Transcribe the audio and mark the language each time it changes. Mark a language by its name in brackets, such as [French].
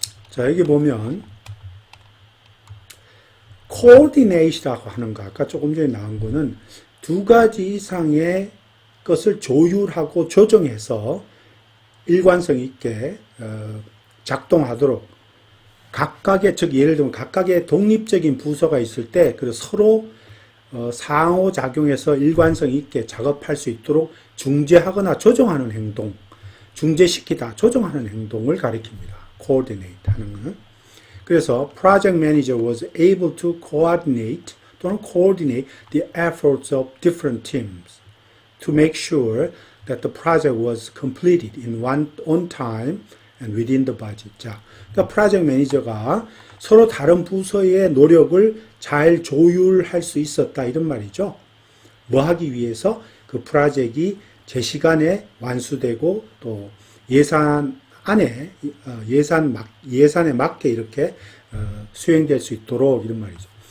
[Korean] 자, 여기 보면 coordinate라고 하는 거, 아까 조금 전에 나온 거는 두 가지 이상의 것을 조율하고 조정해서 일관성 있게 작동하도록 각각의, 즉 예를 들면 각각의 독립적인 부서가 있을 때 서로 상호작용해서 일관성 있게 작업할 수 있도록 중재하거나 조정하는 행동, 중재시키다, 조정하는 행동을 가리킵니다. coordinate 하는 것은. 그래서 [English] project manager was able to coordinate [Korean] 또는 [English] coordinate the efforts of different teams to make sure that the project was completed on time and within the budget. [Korean] 자, 그러니까 프로젝트 매니저가 서로 다른 부서의 노력을 잘 조율할 수 있었다 이런 말이죠. 뭐 하기 위해서 그 프로젝트가 제 시간에 완수되고 또 예산 안에 예산에 맞게 이렇게 수행될 수 있도록 이런 말이죠.